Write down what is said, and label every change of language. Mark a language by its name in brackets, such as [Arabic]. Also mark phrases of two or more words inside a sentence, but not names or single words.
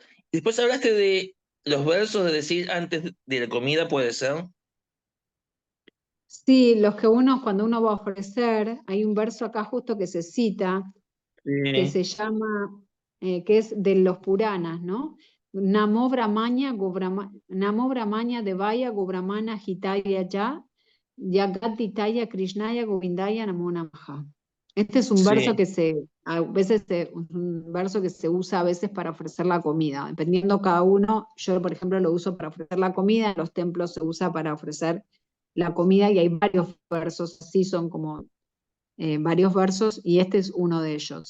[Spanish] Después hablaste de los versos de decir antes de la comida, ¿puede ser? Sí, cuando uno va a ofrecer, hay un verso acá justo que se cita, que Sí, se llama, que es de los Puranas, ¿no? [Sanskrit] Namo Brahmanya Devaya Gobramana Hitaya Ya, Yagatitaya Krishnaya Govindaya Namo Namaha. [Spanish] Este es un verso sí. que a veces un verso que se usa a veces para ofrecer la comida, dependiendo cada uno. Yo, por ejemplo, lo uso para ofrecer la comida, en los templos se usa para ofrecer la comida y hay varios versos, así son como varios versos, y este es uno de ellos.